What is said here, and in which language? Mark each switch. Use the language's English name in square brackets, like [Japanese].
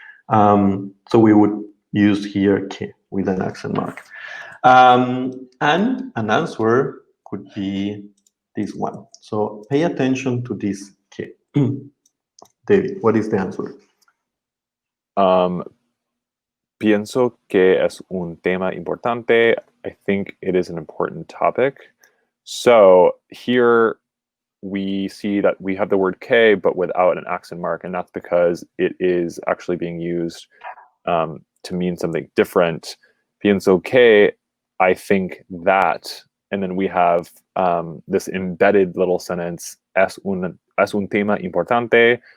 [English] So we would use here que with an accent mark. And an answer could be this one. So pay attention to this que. David, what is the answer? [Spanish] Pienso que es un tema importante. [English] I think it is an important topic. So here we see that we have the word que, but without an accent mark, and that's because it is actually being used to mean something different. [Spanish] Pienso que, [English] I think that, and then we have this embedded little sentence, [Spanish] es un tema importante.